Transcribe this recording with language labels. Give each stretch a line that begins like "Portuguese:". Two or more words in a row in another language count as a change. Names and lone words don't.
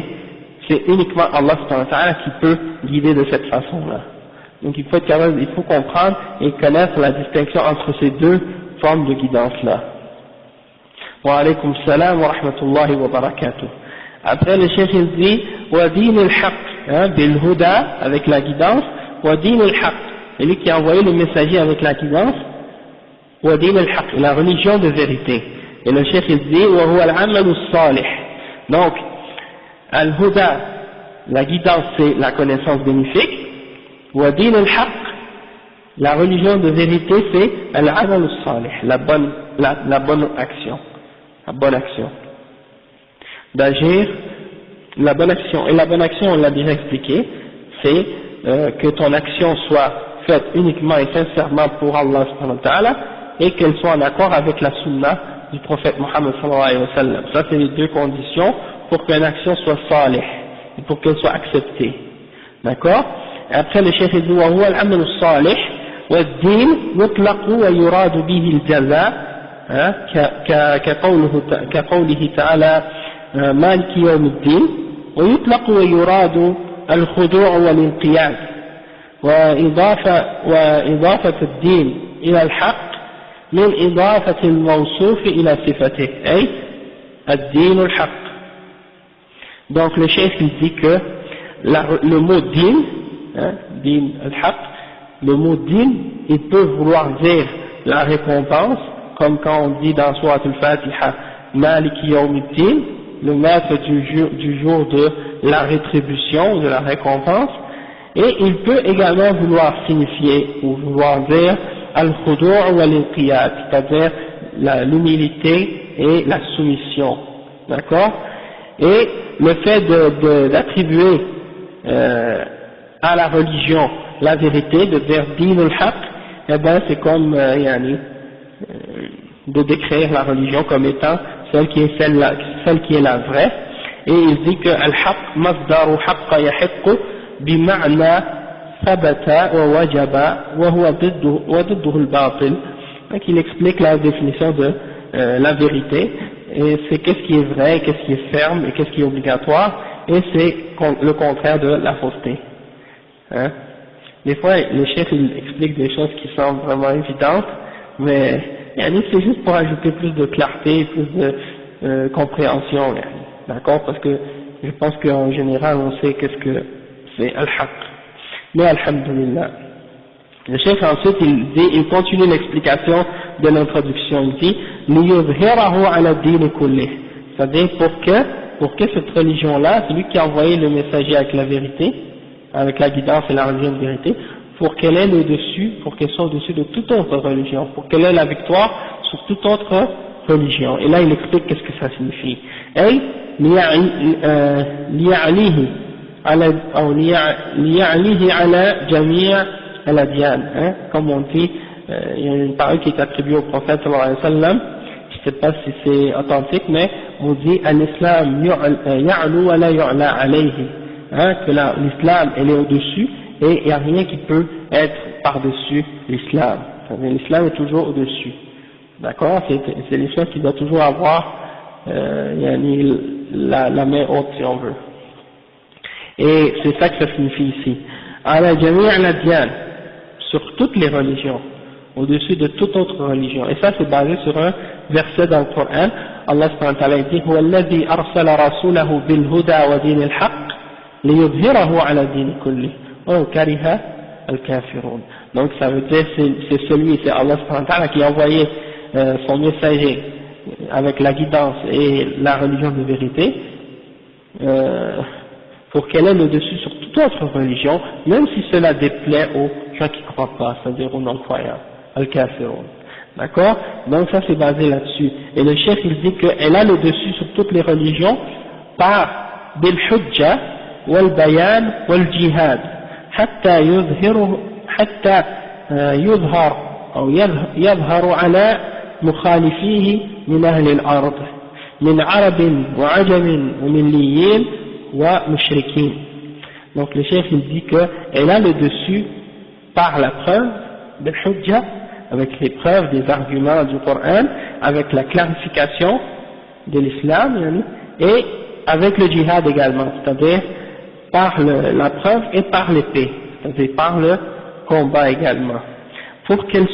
French: C'est uniquement
Arabic: الله سبحانه وتعالى
French: qui peut guider de cette façon-là. Donc il faut être capable, il faut comprendre et connaître la distinction entre ces deux formes de guidance-là.
Arabic: Wa alaykum salam wa rahmatullahi wa barakatuh.
French: Après le cheikh il dit
Arabic: ودين الحق بالهدى
French: avec la guidance,
Arabic: ودين الحق,
French: c'est lui qui a envoyé le messager avec la guidance,
Arabic: ودين الحق,
French: la religion de vérité. Et le cheikh il dit
Arabic: وهو العمل الصالح.
French: Donc al-huda, la guidance c'est la connaissance bénéfique,
Arabic: ودين الحق,
French: la religion de vérité c'est
Arabic: العمل الصالح,
French: la bonne action. La bonne action, d'agir, la bonne action, et la bonne action on l'a déjà expliqué, c'est que ton action soit faite uniquement et sincèrement pour
Arabic: الله سبحانه وتعالى
French: et qu'elle soit en accord avec la sunna du prophète Mohammed
Arabic: صلى الله عليه وسلم.
French: Ça c'est les deux conditions pour qu'une action soit salih et pour qu'elle soit acceptée, d'accord. Et après le cheikh dit
Arabic: وهو العمل الصالح والدين يطلق ويراد به الجزاء كقوله تعالى مالك يوم الدين ويطلق ويراد الخضوع والانقياد وإضافة الدين إلى الحق من إضافة الموصوف إلى صفته أي الدين الحق.
French: Donc le chef il dit que le mot din,
Arabic: دين الحق,
French: le mot din il peut vouloir dire la récompense, comme quand on dit dans Surat al-Fatiha,
Arabic: مالك يوم الدين,
French: le maître du jour de la rétribution, de la récompense, et il peut également vouloir signifier, ou vouloir dire,
Arabic: الخضوع والانقياد,
French: c'est-à-dire l'humilité et la soumission, d'accord. Et le fait d'attribuer à la religion la vérité, de dire
Arabic: دين الحق,
French: eh ben c'est comme, de décrire la religion comme étant celle qui est la vraie, et il dit que
Arabic: الحق مصدر حق يحق بمعنى ثبت ووجب وهو ضده الباطل.
French: Donc il explique la définition de la vérité, et c'est qu'est-ce qui est vrai, qu'est-ce qui est ferme et qu'est-ce qui est obligatoire, et c'est le contraire de la fausseté. Des fois les chefs ils expliquent des choses qui semblent vraiment évidentes, mais c'est juste pour ajouter plus de clarté, plus de compréhension, d'accord, parce que je pense qu'en général on sait qu'est-ce que c'est al-haq. Mais alhamdulillah. Le chef ensuite il continue l'explication de l'introduction, il dit
Arabic: ليظهره على الدين كله,
French: c'est-à-dire pour que cette religion-là, celui qui a envoyé le messager avec la vérité, avec la guidance et la religion de vérité, pour qu'elle ait le dessus, pour qu'elle soit au-dessus de toute autre religion, pour qu'elle ait la victoire sur toute autre religion. Et là il explique qu'est-ce que ça signifie. Et
Arabic: ليعليه على جميع الأديان,
French: comme on dit, il y a une parole qui est attribuée au prophète
Arabic: صلى الله عليه وسلم,
French: je ne sais pas si c'est authentique, mais on dit
Arabic: الإسلام يعلو ولا يعلى عليه,
French: que l'islam elle est au-dessus et il n'y a rien qui peut être par-dessus l'islam. L'islam est toujours au-dessus. D'accord, c'est l'islam qui doit toujours avoir la main haute si on veut. Et c'est ça que ça signifie ici.
Arabic: على جميع الأديان,
French: sur toutes les religions, au-dessus de toute autre religion. Et ça c'est basé sur un verset dans le Coran.
Arabic: الله سبحانه وتعالى dit هو الذي أرسل رسوله بالهدى ودين الحق ليظهره على دين كله وكره الكافرون.
French: Donc ça veut dire c'est
Arabic: الله سبحانه وتعالى
French: qui a envoyé son messager avec la guidance et la religion de vérité pour qu'elle ait le dessus sur toute autre religion, même si cela déplaît aux gens qui ne croient pas, c'est-à-dire aux non-croyants, al-kafirun. D'accord? Donc ça c'est basé là-dessus. Et le chef il dit qu'elle a le dessus sur toutes les religions par
Arabic: بالحجة والبيان والجهاد حتى يظهر أو يظهر على مخالفيه من أهل الأرض من عرب وعجم ومليين ومشركين.
French: Donc le chef il dit qu'elle a le dessus par la preuve de hujja, avec les preuves, des arguments du Coran, avec la clarification de l'islam, et avec le djihad également, c'est-à-dire par la preuve et par l'épée, c'est-à-dire par le combat également, pour qu'elle